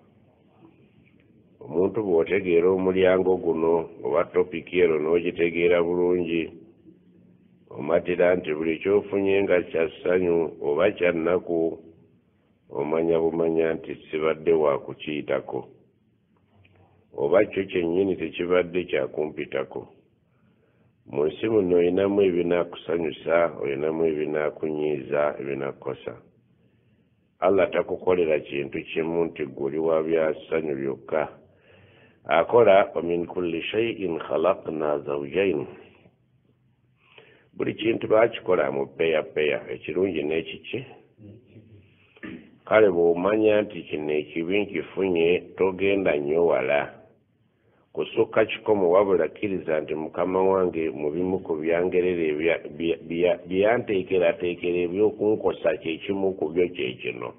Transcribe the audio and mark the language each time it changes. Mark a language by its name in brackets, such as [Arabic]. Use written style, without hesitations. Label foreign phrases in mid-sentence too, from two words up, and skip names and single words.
[Ganda] Omuntu bw'otegeera omulyango guno oba topiki ero n'ogitegeera bulungi, omatira nti buli kyofunye nga kya ssanyu oba kya nnaku, omanya bumanya nti sibadde wa kukiyitako, oba kyo kyennyini tekibadde kyakumpitako. Mu nsi muno olinamu ebinaakusanyusa, olinamu ebinaakunyiiza, ebinaakukosa. Allah takukolera kintu kimu nti guli wa bya ssanyu byokka. [Arabic] Akola ومن كل شيء خلقنا زوجين. [Ganda] Buli kintu baakikola mu peya, ekirungi n'ekiki. Kale bw'omanya nti kino ekibi nkifunye togenda nnyo wala kusukka kikomo, wabula kkiriza nti mukama wange mu bimu ku byangerera byanteekerateekera ebyokunkosa kyekimu ku byo kyekino.